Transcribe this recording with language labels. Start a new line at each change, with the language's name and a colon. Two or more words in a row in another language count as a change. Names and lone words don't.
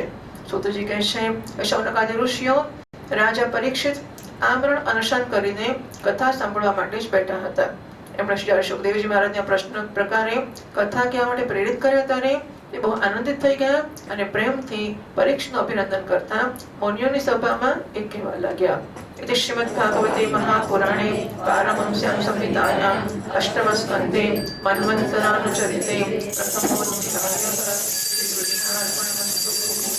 Gujarati: સૂતજી કહે છે, શૌનકાદિ ઋષિઓ રાજા પરીક્ષિત આમરણ અનશન કરીને કથા સાંભળવા માટે જ બેઠા હતા. એમણે શ્રી સુખદેવજી મહારાજના પ્રશ્ન પ્રકારે કથા કહેવા માટે પ્રેરિત કર્યા ત્યારે એ બહુ આનંદિત થઈ ગયા અને પ્રેમથી પરીક્ષિતનું અભિનંદન કરતા મુનિઓની સભામાં એ કહેવા લાગ્યા.
Sanskrit: इति श्रीमद्भागवते महापुराणे पारमहंस्यां संहितायां अष्टमस्कन्धे मन्वन्तरानुचरिते प्रथमोऽध्यायः।